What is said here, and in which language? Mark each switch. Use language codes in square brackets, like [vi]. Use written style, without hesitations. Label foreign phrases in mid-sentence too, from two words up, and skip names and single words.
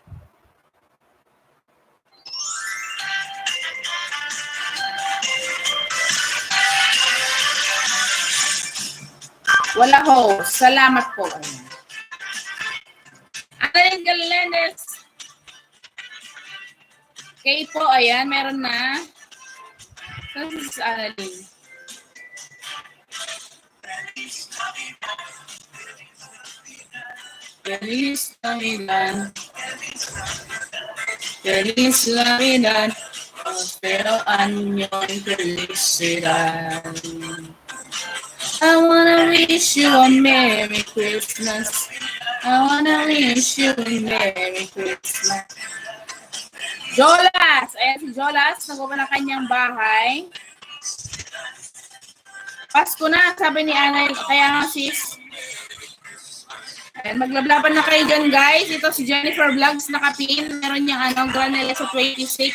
[tl] Wala ho. Salamat po. Annalyn Galenes. Kay po, ayan, meron na. Saan si Annalyn? [es] Feliz Navidad. Feliz Navidad. Prospero año y felicidad. [en] I wanna wish you a Merry Christmas. I wanna wish you a Merry Christmas. [tl] Jolas! Ayan si Jolas, nagawa na kanyang bahay. Pasko na, sabi ni Anay. Kaya nga sis. Ayan, maglablaban na kayo dyan guys. Ito si Jennifer Vlogs nakapin. Meron niyang granela sa 26.